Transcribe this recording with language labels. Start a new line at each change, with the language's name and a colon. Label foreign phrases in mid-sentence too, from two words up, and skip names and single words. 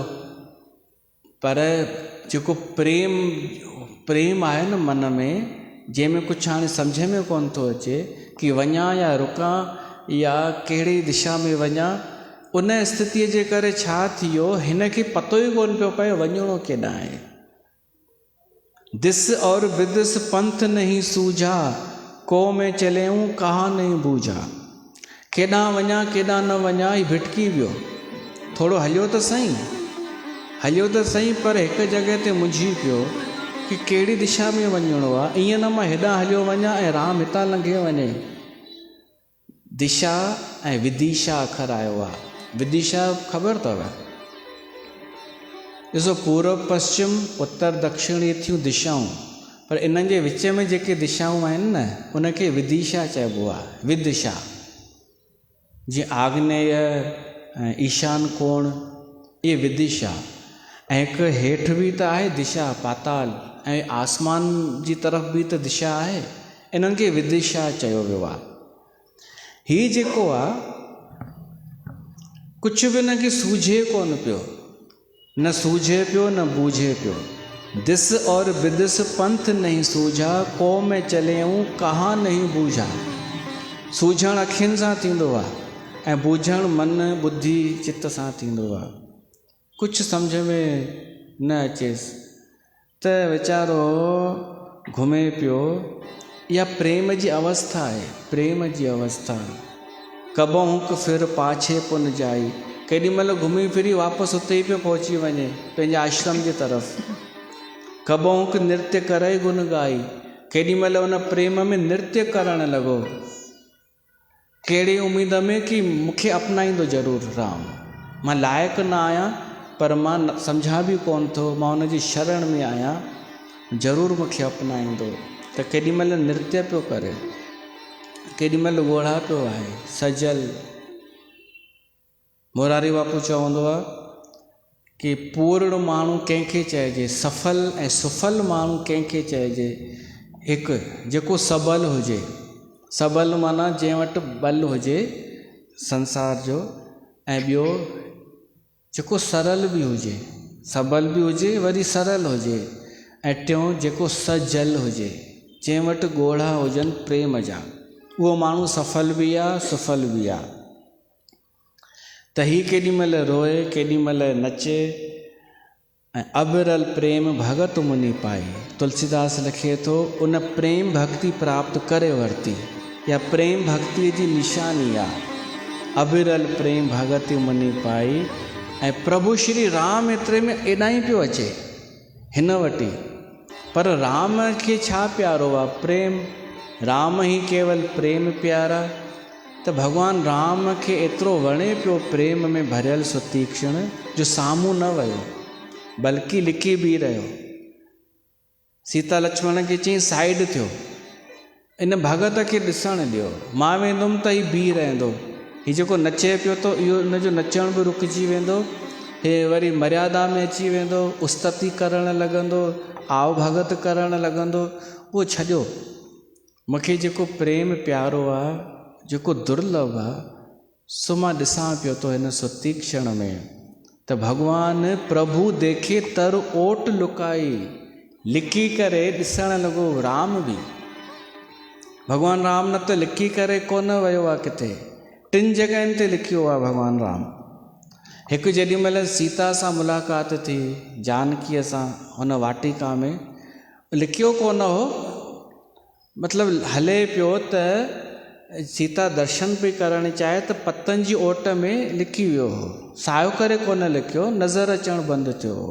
Sindhi: पर जेको प्रेम आहे न मन में, जंहिंमें कुझु हाणे सम्झ में कोन थो अचे कि वञा या रुकां या कहिड़ी दिशा में वञा, उन स्थितीअ जे करे छा थियो, हिन खे पतो ई कोन पियो पए वञिणो केॾांहुं आहे।
Awadhi: दिस और विदिस पंथ नहीं सूझा, को में चलियूं कहा नहीं बूझा।
Sindhi: केॾांहुं वञा केॾांहुं न वञा, ही भिटकी वियो। थोरो हलियो त सही, पर हिकु जॻह ते मुंझी पियो कि कहिड़ी दिशा में वञिणो आहे। ईअं न मां हेॾां हलियो वञा ऐं राम हितां लंघे वञे। दिशा ऐं विदिशा अखर आयो आहे। विदिशा ख़बर अथव? ॾिसो, पूर्व पश्चिम उत्तर दक्षिण इहे थियूं दिशाऊं, पर इन्हनि जे विच में जेके दिशाऊं आहिनि न, उनखे विदिशा चइबो आहे। विदिशा जीअं आग्नेय ऐं ईशान कोण, इहे विदिशा। ऐं हिकु हेठि बि त आहे दिशा, पाताल, ऐं आसमान जी तरफ़ बि त दिशा आहे। इन्हनि खे विदिशा चयो वियो आहे। हीउ जेको आहे, कुझु बि हिनखे सूझे कोन पियो, न सूझे पियो न बूझे पियो।
Awadhi: दिस और विदिस पंथ नहीं सूझा, को में चलियूं कहाँ नहीं बूझा।
Sindhi: सूझणु अखियुनि सां थींदो आहे ऐं बूझणु मन बुद्धि चित्त सां थींदो आहे। कुझु सम्झ में न अचेसि त वीचारो घुमे पियो। इहा प्रेम जी अवस्था आहे, प्रेम जी अवस्था।
Awadhi: कबहुं फिर पाछे पुन जाई,
Sindhi: केॾी महिल घुमी फिरी वापसि उते ई पियो पहुची वञे, पंहिंजे आश्रम जी तरफ़।
Awadhi: कबहुं नृत्य करे गुन गाई,
Sindhi: केॾी महिल उन प्रेम में नृत्य करणु लॻो। कहिड़ी उमेद में कि मूंखे अपनाईंदो ज़रूरु राम। मां लाइक़ु न आहियां, पर मां सम्झा बि कोन थो, मां हुनजी शरण में आहियां, ज़रूरु मूंखे अपनाईंदो। त केॾी महिल नृत्य पियो करे, केॾी महिल ॻोढ़ा पियो आहे सजल। मोरारी बापू चवंदो आहे कि पूर्ण माण्हू कंहिंखे चइजे, सफल ऐं सुफल माण्हू कंहिंखे चइजे। हिकु जेको सबल हुजे, सबल माना जंहिं वटि बल हुजे संसार जो, ऐं ॿियो जेको सरल बि हुजे, सबल बि हुजे वरी सरल हुजे, ऐं टियों जेको सजल हुजे, जंहिं वटि ॻोढ़ा हुजनि प्रेम जा, उहो माण्हू सफल बि आहे सुफल बि आहे। त ही केॾी महिल रोए, केॾी महिल नचे। ऐं
Awadhi: अबिरल प्रेम भगत मुनि पाई,
Sindhi: तुलसीदास लिखे थो, उन प्रेम भक्ति प्राप्त करे वरिती। या प्रेम भक्ति जी निशानी आहे।
Awadhi: अबिरल प्रेम भगत मुनि पाई।
Sindhi: ऐं प्रभु श्री राम एतिरे में एॾां पियो अचे हिन वटि, पर राम खे छा प्यारो आहे? प्रेम।
Awadhi: राम ई केवल प्रेम प्यारा।
Sindhi: त भॻवानु राम खे एतिरो वणे पियो प्रेम में भरियल सुतीक्षण, जो साम्हूं न वियो बल्कि लिकी बि रहियो। सीता लक्ष्मण खे चई साइड थियो, इन भगत खे ॾिसणु ॾियो, मां वेंदुमि त हीउ बीह रहंदो। हीउ जेको नचे पियो थो, इहो हिनजो नचण बि रुकिजी वेंदो, हे वरी मर्यादा में अची वेंदो, उस्तति करणु लॻंदो, आव भगत करणु लॻंदो। उहो छॾियो, मूंखे जेको प्रेम प्यारो आहे, जेको दुर्लभ आहे, सो मां ॾिसां पियो थो हिन सुतीक्षण में। त भॻवानु
Awadhi: प्रभु देखे तर ओट लुकाई,
Sindhi: लिकी करे ॾिसणु लॻो राम बि। भॻवानु राम न त लिकी करे कोन वियो आहे किथे, 3 जॻहियुनि ते लिखियो आहे भॻवानु राम। हिकु जेॾी महिल सीता सां मुलाक़ात थी, जानकीअ सां हुन वाटिका में, लिखियो कोन हो, मतिलबु हले पियो त सीता दर्शन पई करणु चाहे त पतनि जी ओट में लिखी वियो हो, सायो करे कोन लिखियो, नज़र अचणु बंदि थियो हो।